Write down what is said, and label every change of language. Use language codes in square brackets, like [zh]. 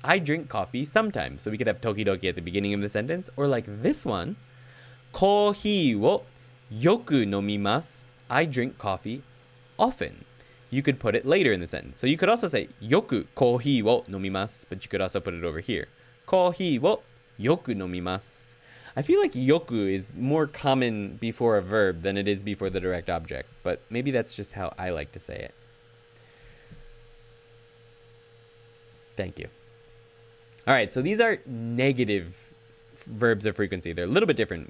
[en] I drink coffee sometimes. So we could have 時々 at the beginning of the sentence. Or like this one. [ja] コーヒーをよく飲みます. [en] I drink coffee often. You could put it later in the sentence. So you could also say [ja] よくコーヒーを飲みます. [en] But you could also put it over here. [ja] コーヒーをよく飲みます. [en] I feel like よく is more common before a verb than it is before the direct object. But maybe that's just how I like to say it. Thank you. All right, so these are negative verbs of frequency. They're a little bit different.